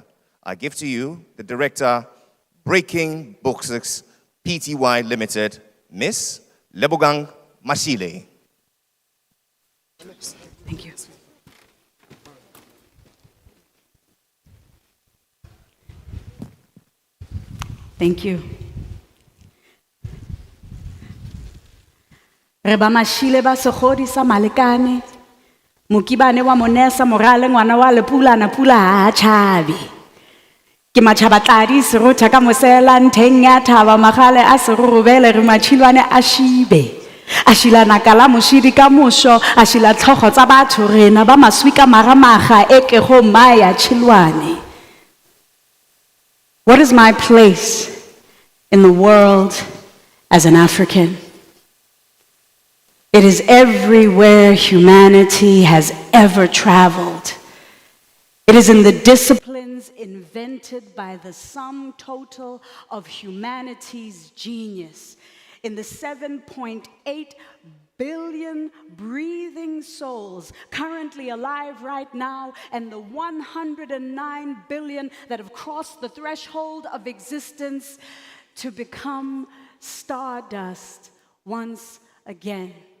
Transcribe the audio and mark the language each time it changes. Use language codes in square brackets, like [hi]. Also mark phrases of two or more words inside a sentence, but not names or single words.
[en] I give to you the director, Breaking Books Pty Limited, Miss Lebogang Mashile. Thank you. Thank you. [nso] Re ba Mashile ba segodi sa Malekane, Mokibane wa Monesa Morale ngwana wa Lepulana pula ha tšhabe. Ke matšhabatladi serotha ka mosela ntheng ya thaba magale a serurubele re matšhilwane a šibe. A šila naka la mošidi ka mošo, a šila tlhogo tsa batho rena ba maswi ka maramaga e ke go maya tšhilwane. [en] What is my place in the world as an African? It is everywhere humanity has ever traveled. It is in the disciplines invented by the sum total of humanity's genius, in the 7.8 billion breathing souls currently alive right now, and the 109 billion that have crossed the threshold of existence to become stardust once again.